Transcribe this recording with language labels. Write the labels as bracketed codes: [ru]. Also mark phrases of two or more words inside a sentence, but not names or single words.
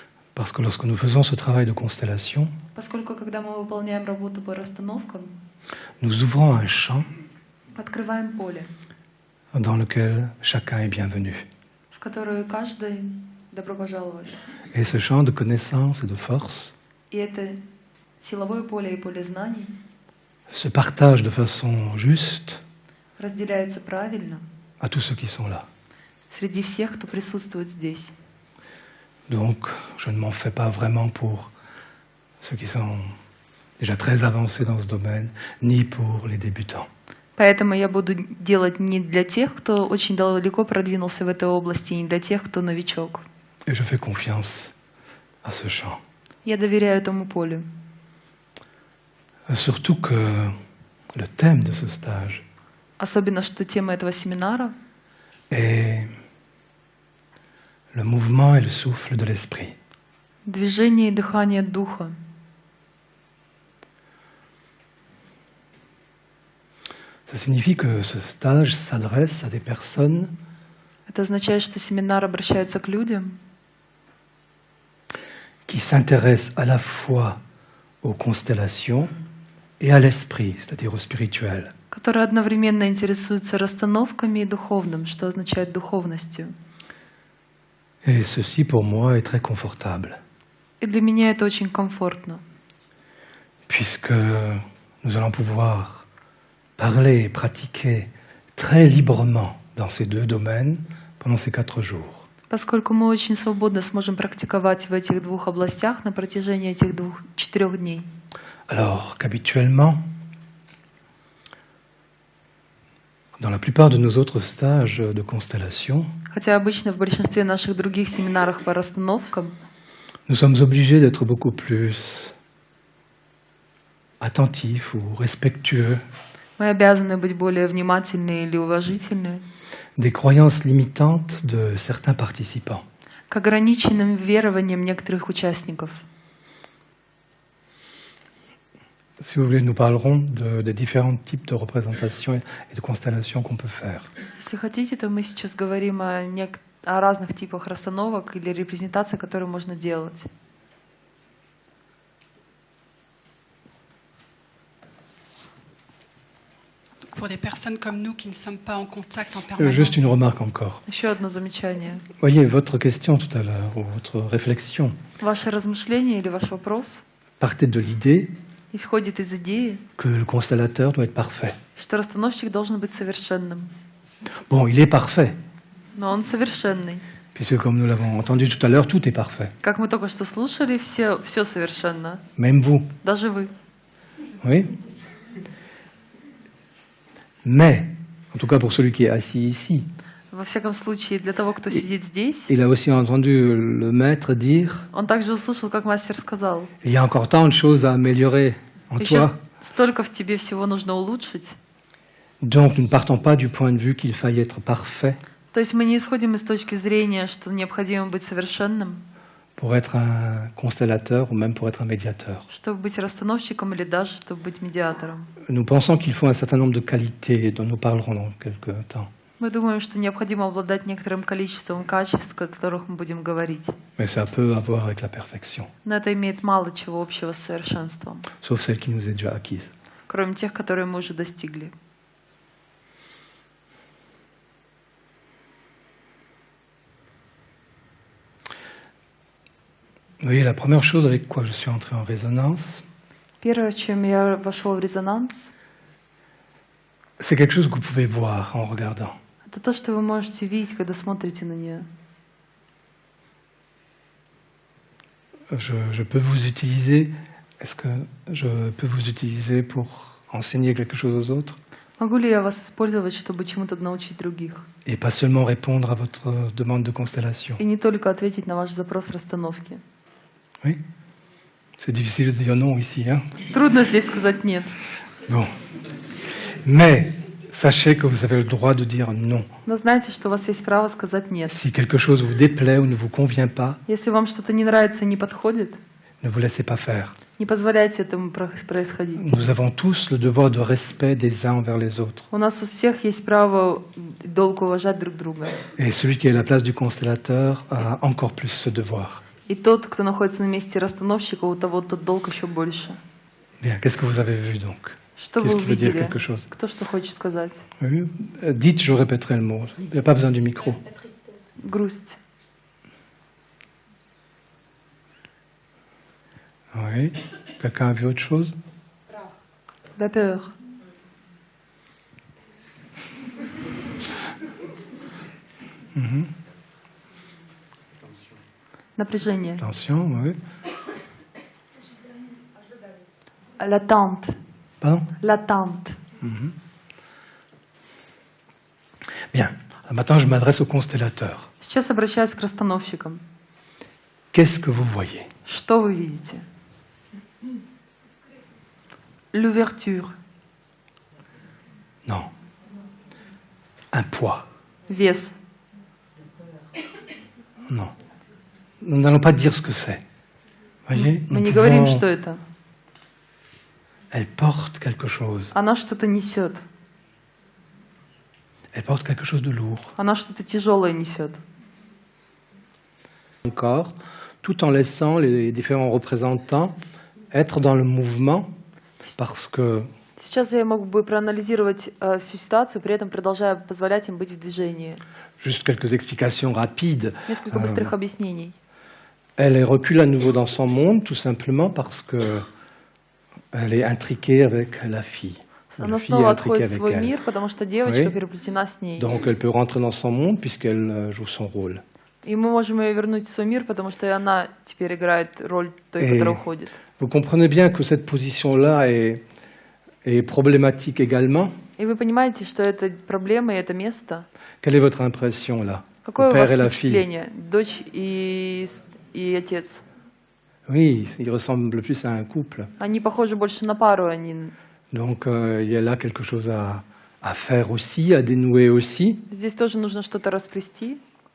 [fr] Parce que lorsque nous faisons ce travail de constellation, [ru] Поскольку, когда мы выполняем работу по расстановкам, [fr] nous ouvrons un champ [ru] открываем поле, [fr] dans lequel chacun est bienvenu. [ru] в которое каждый добро пожаловать. [fr] Et ce champ de connaissances et de force [ru] И это силовое поле и поле знаний [fr] se partage de façon juste [ru] разделяется правильно [fr] à tous ceux qui sont là. [ru] среди всех, кто присутствует здесь. [fr] Donc, je ne m'en fais pas vraiment pour ceux qui sont déjà très avancés dans ce domaine, ni pour les débutants. [ru] Поэтому я буду делать не для тех, кто очень далеко продвинулся в этой области, и не для тех, кто новичок. [fr] Et je fais confiance à ce champ. [ru] Я доверяю этому полю. [fr] Surtout que le thème de ce stage [ru] Особенно, что тема этого семинара [fr] est le mouvement et le souffle de l'esprit. — [ru] движение и дыхание духа. [fr] Ça signifie que ce stage s'adresse à des personnes [ru] Это означает, что семинар обращается к людям, [fr] qui s'intéressent à la fois aux constellations et à l'esprit, c'est-à-dire au spirituel. [ru] которые одновременно интересуются расстановками и духовным, что означает духовностью. [fr] Et ceci, pour moi, est très confortable, [ru] И для меня это очень комфортно, [fr] puisque nous allons pouvoir parler et pratiquer très librement dans ces deux domaines pendant ces 4 jours. [ru] поскольку мы очень свободно сможем практиковать в этих двух областях на протяжении этих 4 дней. [fr] Alors qu'habituellement, dans la plupart de nos autres stages de constellation, [ru] Хотя обычно в большинстве наших других семинарах по расстановкам [fr] nous sommes obligés d'être beaucoup plus attentifs ou respectueux [ru] мы обязаны быть более внимательны или уважительны [fr] des croyances limitantes de certains participants. [ru] к ограниченным верованиям некоторых участников. [fr] Si vous voulez, nous parlerons des différents types de représentations et de constellations qu'on peut faire. [ru] Если хотите, то мы сейчас говорим о разных типах расстановок или репрезентаций, которые можно делать. [fr] Pour des personnes comme nous qui ne sommes pas en contact en permanence. Juste une remarque encore. [ru] Еще одно замечание. [fr] Voyez, votre question tout à l'heure, ou votre réflexion, [ru] Ваше размышление или ваш вопрос [fr] partait de l'idée [ru] исходит из идеи, [fr] que le constellateur doit être parfait. [ru] что расстановщик должен быть совершенным. [fr] Bon, il est parfait, [ru] Но он совершенный. [fr] puisque comme nous l'avons entendu tout à l'heure, tout est parfait. [ru] Как мы только что слушали, все совершенно. [fr] Même vous. [ru] Даже вы. [fr] Oui. Mais, en tout cas pour celui qui est assis ici, [ru] Во всяком случае, для того, кто сидит здесь, [fr] il a aussi entendu le maître dire [ru] он также услышал, как мастер сказал, [fr] il y a encore tant de choses à améliorer en [ru] еще [fr] toi. [ru] столько в тебе всего нужно улучшить. [fr] Donc nous ne partons pas du point de vue qu'il faille être parfait [ru] То есть мы не исходим из точки зрения, что необходимо быть совершенным, [fr] pour être un constellateur ou même pour être un médiateur. [ru] чтобы быть расстановщиком или даже чтобы быть медиатором. [fr] Nous pensons qu'il faut un certain nombre de qualités dont nous parlerons dans quelques temps. [ru] Мы думаем, что необходимо обладать некоторым количеством качеств, о которых мы будем говорить. [fr] Mais ça peut avoir avec la perfection, [ru] Но это имеет мало чего общего с совершенством, [fr] sauf celle qui nous est déjà acquise. [ru] кроме тех, которые мы уже достигли. [fr] Vous voyez, la première chose avec quoi je suis entré en résonance, [ru] Первое, чем я вошел в резонанс, [fr] c'est quelque chose que vous pouvez voir en regardant. [ru] это то, что вы можете видеть, когда смотрите на нее. [fr] Je peux vous utiliser, est-ce que je peux vous utiliser pour enseigner quelque chose aux autres? [ru] Могу ли я вас использовать, чтобы чему-то научить других? [fr] Et pas seulement répondre à votre demande de constellation. [ru] И не только ответить на ваш запрос расстановки. [fr] Oui? C'est difficile de dire non ici, hein? [ru] Трудно здесь сказать «нет». [fr] Bon. Mais sachez que vous avez le droit de dire non. [ru] Но знайте, что у вас есть право сказать «нет». [fr] Si quelque chose vous déplaît ou ne vous convient pas, [ru] Если вам что-то не нравится и не подходит, [fr] ne vous laissez pas faire. [ru] не позволяйте этому происходить. [fr] Nous avons tous le devoir de respect des uns envers les autres. [ru] У нас у всех есть право долг уважать друг друга. [fr] Et celui qui est à la place du constellateur a encore plus ce devoir. [ru] И тот, кто находится на месте расстановщика, у того тот долг еще больше. [fr] Bien, qu'est-ce que vous avez vu donc? [ru] Что [fr] Qu'est-ce [ru] вы [fr] qui veut dire [ru] увидели? [fr] quelque chose? [ru] Кто что хочет сказать? [fr] Oui. Dites, je répéterai le mot. Il n'y a pas besoin du micro. [ru] Грусть. [fr] Oui. Quelqu'un a vu autre chose? La peur. Напряжение. Attention, oui. L'attente. Pardon? L'attente. Bien. Alors maintenant, je m'adresse au constellateur. [ru] Сейчас обращаюсь к расстановщикам. [fr] Qu'est-ce que vous voyez? [ru] Что вы видите? [fr] L'ouverture. Non. Un poids. [ru] Вес. [fr] Non. Nous n'allons pas dire ce que c'est. Voyez? [ru] Мы [fr] Nous [ru] не говорим, [fr] pouvons- [ru] что это. [fr] Elle porte quelque chose. [ru] Она что-то несет. [fr] Elle porte quelque chose de lourd. [ru] Она что-то тяжелое несет. [fr] Encore, tout en laissant les différents représentants être dans le mouvement, parce que [ru] Сейчас я могу бы проанализировать всю ситуацию, при этом продолжая позволять им быть в движении. [fr] juste quelques explications rapides. [ru] Несколько быстрых объяснений. [fr] Elle recule à nouveau dans son monde, tout simplement parce que elle est intriquée avec la fille. [ru] Она [fr] La fille est [ru] снова [fr] intriquée [ru] отходит в [fr] avec [ru] свой [fr] elle. [ru] мир, потому что девочка [fr] Oui. [ru] переплетена с ней. [fr] Donc elle peut rentrer dans son monde puisqu'elle joue son rôle. [ru] И мы можем ее вернуть в свой мир, потому что и она теперь играет роль той, [fr] Et- [ru] которая уходит. [fr] Vous comprenez bien que cette position-là est problématique également. [ru] И вы понимаете, что это проблема и это место. [fr] Quelle est votre impression là? [ru] Какое [fr] Le [ru] у [fr] père [ru] вас [fr] et la fille. [ru] впечатление? Дочь и отец. [fr] Oui, ils ressemblent plus à un couple. [ru] Они похожи больше на пару, они... [fr] Donc il y a là quelque chose à faire aussi, à dénouer aussi. [ru] Здесь тоже нужно что-то расплести.